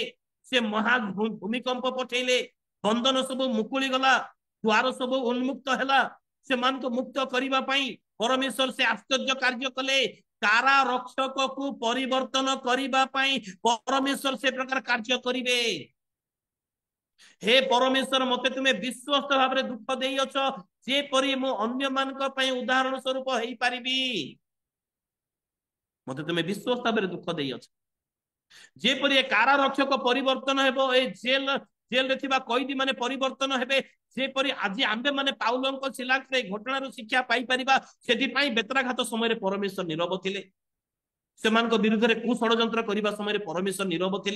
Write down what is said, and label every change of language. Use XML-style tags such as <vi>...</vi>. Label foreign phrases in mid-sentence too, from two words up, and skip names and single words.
<or>ସେ ମହା ଭୂମିକମ୍ପ ପଠେଇଲେ, ବନ୍ଧନ ସବୁ ମୁକୁଳି ଗଲା, ଦ୍ୱାର ସବୁ ଉନ୍ମୁକ୍ତ ହେଲା। ସେମାନଙ୍କୁ ମୁକ୍ତ କରିବା ପାଇଁ ପରମେଶ୍ୱର ସେ ଆଶ୍ଚର୍ଯ୍ୟ କାର୍ଯ୍ୟ କଲେ। କାରାରକ୍ଷକକୁ ପରିବର୍ତ୍ତନ କରିବା ପାଇଁ ପରମେଶ୍ୱର ସେ ପ୍ରକାର କାର୍ଯ୍ୟ କରିବେ। ହେ ପରମେଶ୍ୱର ମତେ ତୁମେ ବିଶ୍ୱସ୍ତ ଭାବରେ ଦୁଖ ଦେଇଅଛ, ଯେପରି ମୁଁ ଅନ୍ୟମାନଙ୍କ ପାଇଁ ଉଦାହରଣ ସ୍ୱରୂପ ହେଇପାରିବି। ମତେ ତୁମେ ବିଶ୍ୱସ୍ତ ଭାବରେ ଦୁଖ ଦେଇଅଛ, ଯେପରି ଏ କାରାରକ୍ଷକ ପରିବର୍ତ୍ତନ ହେବ, ଏ ଜେଲରେ ଥିବା କଏଦୀ ମାନେ ପରିବର୍ତ୍ତନ ହେବେ, ଯେପରି ଆଜି ଆମ୍ଭେ ମାନେ ପାଉଲଙ୍କ ଶିଲାଙ୍କ ଏ ଘଟଣାରୁ ଶିକ୍ଷା ପାଇପାରିବା। ସେଥିପାଇଁ ବେତ୍ରାଘାତ ସମୟରେ ପରମେଶ୍ୱର ନୀରବ ଥିଲେ। ସେମାନଙ୍କ ବିରୁଦ୍ଧରେ କୁଷଡ଼ଯନ୍ତ୍ର କରିବା ସମୟରେ ପରମେଶ୍ୱର ନୀରବ ଥିଲେ।</or>